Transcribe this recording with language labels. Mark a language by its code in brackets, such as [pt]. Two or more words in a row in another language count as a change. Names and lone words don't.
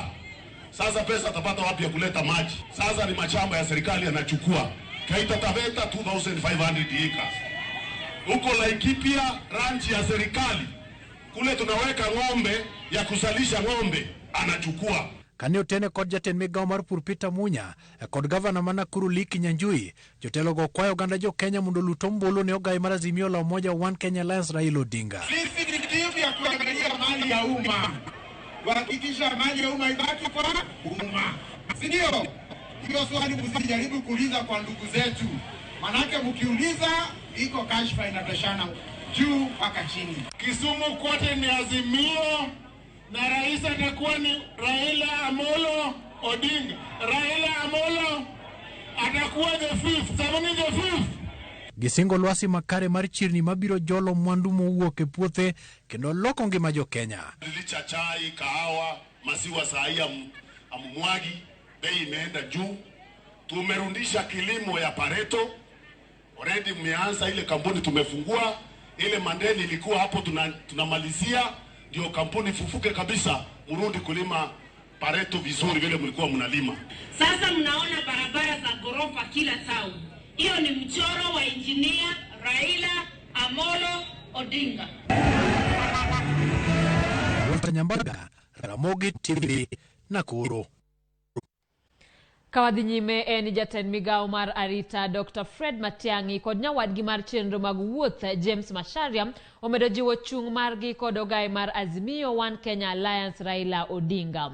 [sw] Sasa pesa atapata wapi ya kuleta maji? Sasa ni mashamba ya serikali yanachukua. Kaita Taveta 2500 acres. Huko Laikipia ranch ya serikali. Kule tunaweka ng'ombe ya kusalisha ng'ombe anachukua. [luo] Kane otene kod jatend migao mar pur Peter Munya kod gavana ma Nakuru Liki Nyanjui, jotelo go kwayo oganda jo Kenya mondo luto mbulu ne ogai mar Azimio la Umoja One Kenya Alliance Raila Odinga. [sw] Sisi ni kitu ya kuangalia mali ya umma. Kuhakikisha mali ya umma ibaki kwa umma. Si ndio? Hiyo swali msijaribu kuuliza kwa ndugu zetu. Manake mkiuliza iko kashfa inatoshana juu mpaka chini. Kisumu kote ni Azimio na rais atakuwa ni Raila Amolo Odinga. Raila Amolo atakuwa [en] the fifth. [sw] Sabuni [en] the fifth. [luo] Gisingo lwasi makare mar chirni mabiro jolo mwandu mowuok e puothe kendo loko ngima jo Kenya. [sw] Licha chai, kahawa, maziwa sahi amumwagi, bei imeenda juu. Tumerundisha kilimo ya Pareto. Already mmeanza ile kampuni tumefungua, ile mandeni ilikuwa hapo tunamalizia, ndio kampuni fufuke kabisa, mrudi kulima pareto vizuri vile mlikuwa mnalima. Sasa mnaona barabara za gorofa kila town. Hiyo ni mchoro wa engineer Raila Amolo Odinga. [luo] Nyambaga, Ramogi TV, Nakuru. Kawadhi nyime en jatend migao mar arita Dr. Fred Matiang'i kod nyawadgi mar chenro mag wuoth James Macharia omedo jiwo chung' margi kod ogai mar Azimio One Kenya Alliance Raila Odinga.